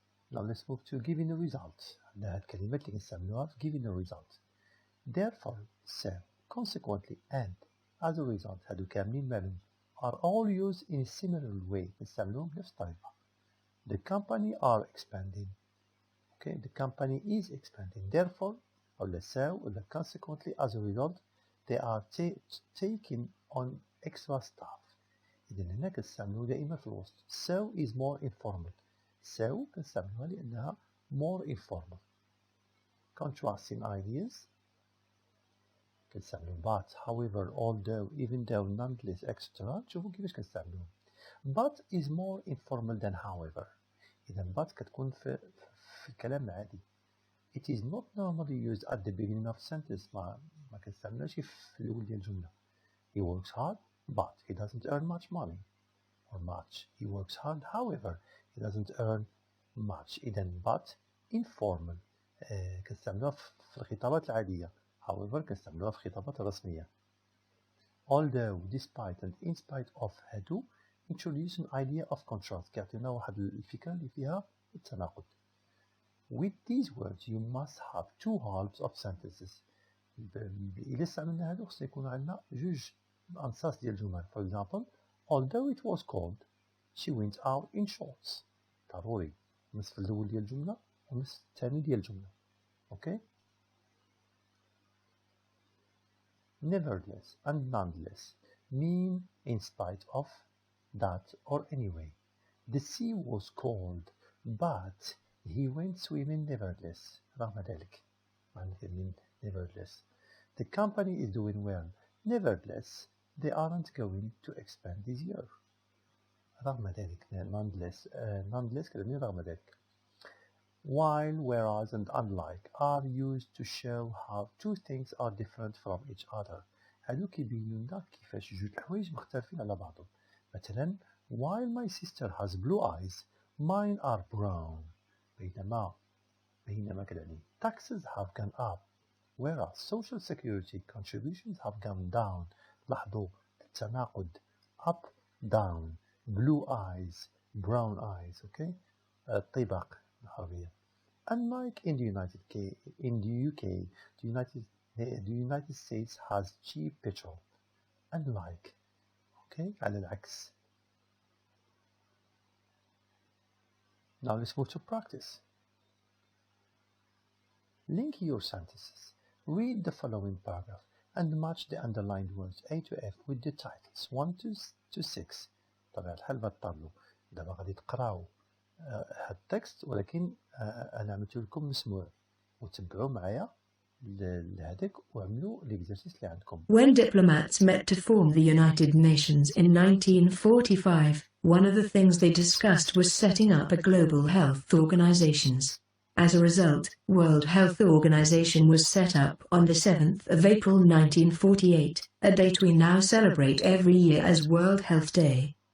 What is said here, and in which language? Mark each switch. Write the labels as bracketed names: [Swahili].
[English] Now let's move to giving a result. [Arabic] عندنا هاد الكلمات اللي كنستعملوها في [English] giving a result. Therefore, so, consequently, and as a result [Arabic] هادو كاملين مالهم [English] are all used in a similar way. [Arabic] نستعملوهم بنفس الطريقة. [English] The company are expanding. Okay, the company is expanding. Therefore, [Arabic] ولا [English] so, ولا consequently, as a result, they are taking on extra staff. [Arabic] إذا هنا كنستعملو دائما في الوسط. [English] So is more informal. So [Arabic] كنستعملوها لأنها [English] more informal. Contrasting ideas. [Arabic] كنستعملو but, however, although, even though, nonetheless, etc. تشوفوا كيفاش كنستعملوهم. [English] But is more informal than however. [Arabic] إذا but كتكون في الكلام العادي. [English] It is not normally used at the beginning of sentence. [Arabic] ما كنستعملوهاش في الأول ديال الجملة. [English] He works hard, but he doesn't earn much money. Or much. He works hard, however, he doesn't earn much. [Arabic] إذا but informal. كنستعملوها في الخطابات العادية. However, كنستعملوها في الخطابات الرسمية. [English] Although, despite and in spite of [Arabic] هادو [English] introduce an idea of contrast. [Arabic] كيعطينا واحد الفكرة اللي فيها التناقض. [English] With these words, you must have two halves of sentences. [Arabic] إذا استعملنا هادو خصنا يكون عندنا جوج أنصاص ديال الجمل. [English] For example, although it was cold, she went out in shorts. [Arabic] ضروري النصف الأول ديال الجملة والنصف الثاني ديال الجملة. [English] Okay? Nevertheless and nonetheless mean in spite of, that, or anyway. The sea was cold, but he went swimming nevertheless. [Arabic] رغم ذلك. [English] mean nevertheless. The company is doing well. Nevertheless, they aren't going to expand this year. [Arabic] رغم ذلك. Nonetheless كلمة رغم ذلك. [English] While, whereas, and unlike are used to show how two things are different from each other. [Arabic] هادو كيبينو لنا كيفاش جوج الحوايج مختلفين على بعضهم. مثلا, [English] while my sister has blue eyes, mine are brown. [Arabic] بينما كذلك. [English] Taxes have gone up, whereas social security contributions have gone down. [Arabic] لاحظوا التناقض. [English] Up, down, blue eyes, brown eyes. [Arabic] Okay? الطباق العربية. [English] Unlike in the UK, the United States has cheap petrol. [Arabic] Unlike. Okay? على العكس. [English] Now let's move to practice. Link your sentences. Read the following paragraph and match the underlined words A to F with the titles 1 to 6. [Arabic] طبعا الحال بطلوا دابا غادي تقراو هاد التكست ولكن انا عملت لكم مسموع وتبعوا معايا لهذاك وعملوا ليكزرسيس اللي عندكم. [English] When diplomats met to form the United Nations in 1945, one of the things they discussed was setting up a global health organizations. As a result, World Health Organization was set up on the 7th of April 1948, a date we now celebrate every year as World Health Day.